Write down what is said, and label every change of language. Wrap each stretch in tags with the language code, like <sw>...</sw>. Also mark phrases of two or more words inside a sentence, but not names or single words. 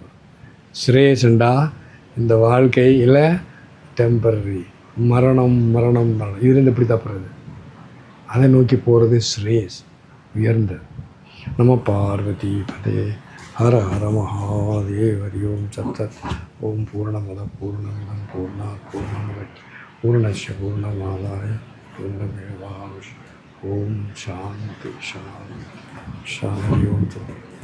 <ta>ஸ்ரேயஸ்ண்டா இந்த வாழ்க்கை இல்லை டெம்பரரி, மரணம் மரணம் மரணம், இதுலேருந்து எப்படி தப்புறது, அதை நோக்கி போகிறது ஸ்ரேயஸ் உயர்ந்தது.</ta> <sa>नम्म पार्वती पते हर हर महादेव. हरि ॐ सत्तत्। ॐ पूर्णमद पूर्णमिदं पूर्णात् पूर्णमुदच्यते पूर्णस्य पूर्णमादाय पूर्णमेवावशिष्यते. ॐ शान्ति शान्ति शान्ति. ॐ सत्तत्.</sa>